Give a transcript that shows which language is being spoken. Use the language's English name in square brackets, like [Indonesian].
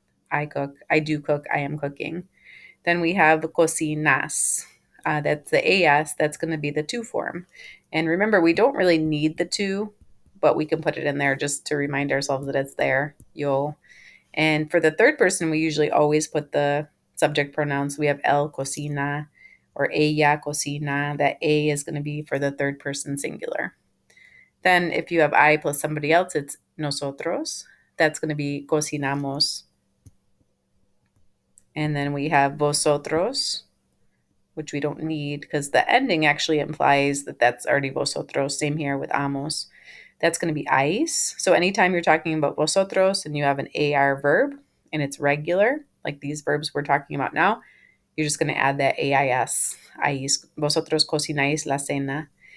[English] I cook, I do cook, I am cooking. Then we have cocinas. That's the AS, that's going to be the to form. And remember, we don't really need the to, but we can put it in there just to remind ourselves that it's there, yo. And for the third person, we usually always put the subject pronouns. We have [Spanish] él cocina [English] or [Spanish] ella cocina. [English] That A is going to be for the third person singular. Then if you have I plus somebody else, it's nosotros. That's going to be cocinamos. And then we have vosotros, which we don't need because the ending actually implies that that's already vosotros. Same here with amos. That's going to be ais. So anytime you're talking about vosotros and you have an AR verb and it's regular, like these verbs we're talking about now, you're just going to add that AIS. [Spanish] Ais. Vosotros cocináis la cena.